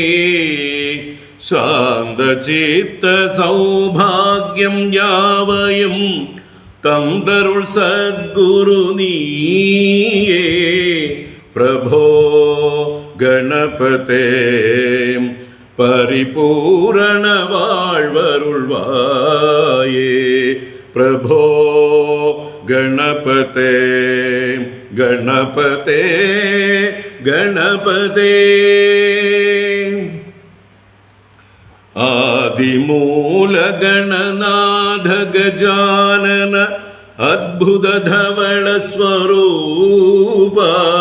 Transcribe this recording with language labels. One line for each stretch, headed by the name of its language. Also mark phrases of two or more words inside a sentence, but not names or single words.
Tamil: சாந்த சித்த சௌபாகியம் யாவையும் தந்தருள் சத்குரு நீயே. பிரபோ கணபதே பரிபூரண வாழ்வருள்வாயே.
Sanskrit: प्रभो गणपते गणपते गणपते. आदिमूल गणनाथ गजानन अद्भुत धवल स्वरूपा.